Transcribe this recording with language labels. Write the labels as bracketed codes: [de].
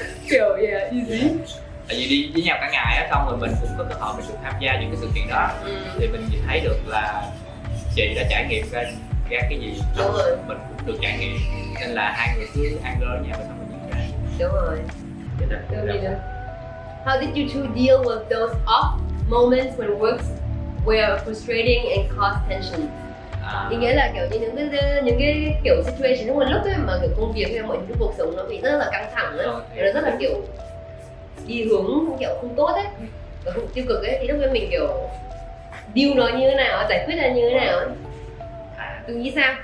[vi] Kiểu easy. Tại vì đi với nhau cả ngày á, xong rồi mình cũng có cơ hội mình được tham gia những cái sự kiện đó. Thì mình nhìn thấy được là chị đã trải nghiệm ra cái gì. Đúng rồi. Mình cũng được trải nghiệm. Nên là hai người cứ ăn lơ nhau và xong rồi diễn ra. Đúng rồi. [en] How did you two deal with those off moments when works were frustrating and caused tension? [vi] Ý nghĩa là kiểu như những cái kiểu situation trong một lúc ấy mà kiểu công việc hay mọi cái cuộc sống nó bị rất là căng thẳng ấy, nó rất là kiểu đi hướng kiểu không tốt ấy, và không tiêu cực ấy, thì lúc đấy mình kiểu deal nó như thế nào, giải quyết là như thế nào ấy. Tôi nghĩ sao?